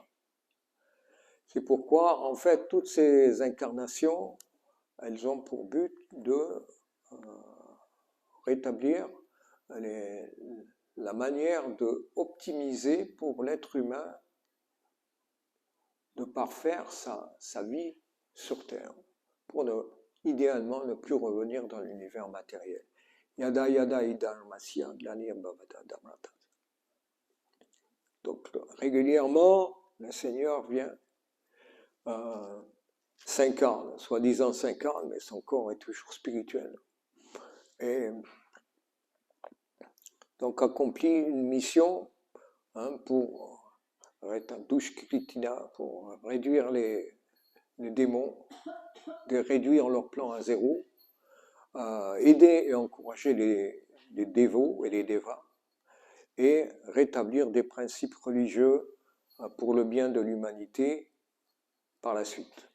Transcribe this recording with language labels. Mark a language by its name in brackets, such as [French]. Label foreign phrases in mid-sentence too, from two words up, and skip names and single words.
[French] C'est pourquoi, en fait, toutes ces incarnations, elles ont pour but de rétablir la manière d'optimiser pour l'être humain de parfaire sa vie sur Terre, pour idéalement ne plus revenir dans l'univers matériel. [Sanskrit] यदा यदा हिधर्मस्य ग्लानिर् भवति भारत. [French] Donc régulièrement, le Seigneur vient, s'incarne, soi-disant s'incarne, mais son corps est toujours spirituel. Et donc accomplit une mission pour réduire les démons, de réduire leur plan à zéro, aider et encourager les dévots et les dévas, et rétablir des principes religieux pour le bien de l'humanité par la suite.